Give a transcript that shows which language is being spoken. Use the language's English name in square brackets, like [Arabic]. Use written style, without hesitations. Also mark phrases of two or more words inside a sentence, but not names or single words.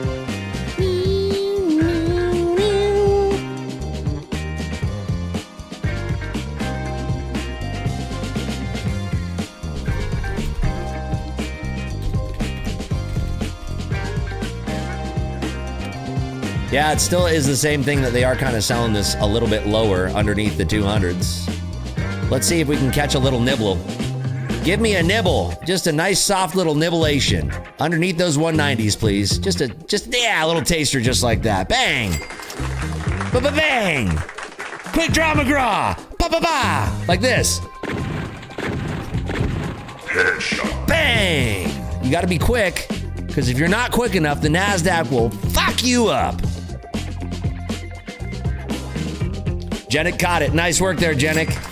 [English] Yeah, it still is the same thing that they are kind of selling this a little bit lower underneath the 200s. Let's see if we can catch a little nibble. Give me a nibble. Just a nice soft little nibblation. Underneath those 190s, please. Just a little taster just like that. Bang. Ba-ba-bang. Quick draw McGraw. Ba-ba-ba. Like this. Headshot. Bang. You got to be quick, because if you're not quick enough, the NASDAQ will fuck you up. Jenick caught it. Nice work there, Jenick.